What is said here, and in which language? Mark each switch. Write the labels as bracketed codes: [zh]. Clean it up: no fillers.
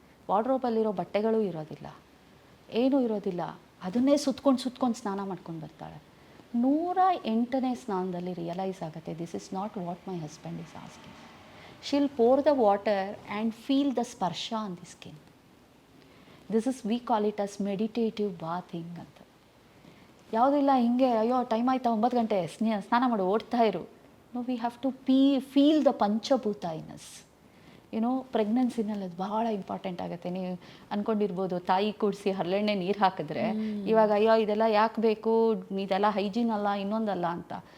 [kn] ವಾರ್ಡ್ರೋಬಲ್ಲಿರೋ ಬಟ್ಟೆಗಳೂ ಇರೋದಿಲ್ಲ, ಏನೂ ಇರೋದಿಲ್ಲ. ಅದನ್ನೇ ಸುತ್ಕೊಂಡು ಸ್ನಾನ ಮಾಡ್ಕೊಂಡು ಬರ್ತಾಳೆ. 108ನೇ ಸ್ನಾನದಲ್ಲಿ ರಿಯಲೈಸ್ ಆಗುತ್ತೆ, [en] This is not what my husband is asking. She'll pour the water and feel the sparsha on the skin. This is, we call it as meditative bathing ಅಂತ. [kn] ಯಾವುದಿಲ್ಲ ಹಿಂಗೆ ಅಯ್ಯೋ ಟೈಮ್ ಆಯ್ತಾ 9 ಗಂಟೆ ಸ್ನಾನ ಮಾಡಿ ಓಡ್ತಾ ಇರು. [en] No, we have to feel the panchabhuta in us. [kn] ಪ್ರೆಗ್ನೆನ್ಸಿನಲ್ಲಿ ಅದು ಬಹಳ ಇಂಪಾರ್ಟೆಂಟ್ ಆಗುತ್ತೆ. ನೀವು ಅಂದ್ಕೊಂಡಿರ್ಬೋದು ತಾಯಿ ಕೂಡಿಸಿ ಹರಳೆಣ್ಣೆ ನೀರು ಹಾಕಿದ್ರೆ ಇವಾಗ ಅಯ್ಯೋ ಇದೆಲ್ಲ ಯಾಕೆ ಬೇಕು, ಇದೆಲ್ಲ ಹೈಜೀನ್ ಅಲ್ಲ, ಇನ್ನೊಂದಲ್ಲ ಅಂತ.